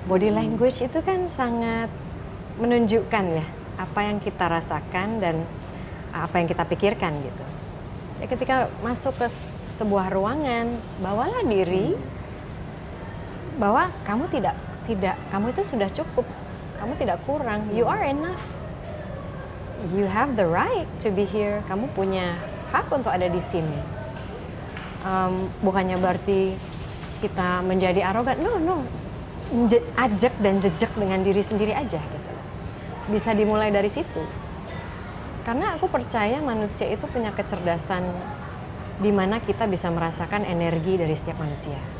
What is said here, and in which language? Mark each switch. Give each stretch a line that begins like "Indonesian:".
Indonesian: Body language itu kan sangat menunjukkan ya apa yang kita rasakan dan apa yang kita pikirkan gitu. Ya ketika masuk ke sebuah ruangan, bawalah diri bahwa kamu tidak kamu itu sudah cukup, kamu tidak kurang,
English: you are enough. You have the right to be here.
Indonesian: Kamu punya hak untuk ada di sini. Bukannya berarti kita menjadi arogan, no. Ajak dan jejak dengan diri sendiri aja gitu. Bisa dimulai dari situ. Karena aku percaya manusia itu punya kecerdasan di mana kita bisa merasakan energi dari setiap manusia.